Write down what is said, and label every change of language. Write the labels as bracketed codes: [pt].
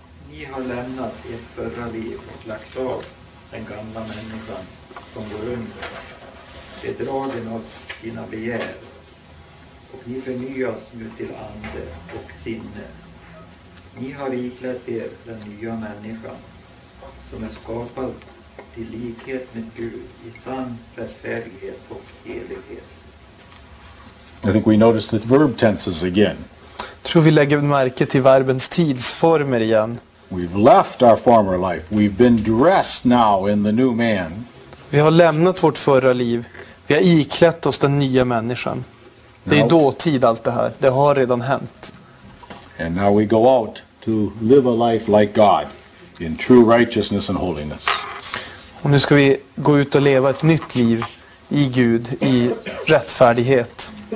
[sv] Ni har lämnat ert förra liv och lagt av den gamla människan som går under, bedragen av sina begär, och ni förnyas nu till ande och sinne. Ni har iklätt er den nya människan som är skapad till likhet med Gud i sann rättfärdighet och helighet. [en] I think we notice the verb tenses again. [sv] Tror vi lägger märke till verbens tidsformer igen. [en] We've left our former life. We've been dressed now in the new man. [sv] Vi har lämnat vårt förra liv. Vi har iklätt oss den nya människan. Det är dåtid allt det här. Det har redan hänt. [en] And now we go out to live a life like God in true righteousness and holiness. [sv] Och nu ska vi gå ut och leva ett nytt liv i Gud, i rättfärdighet.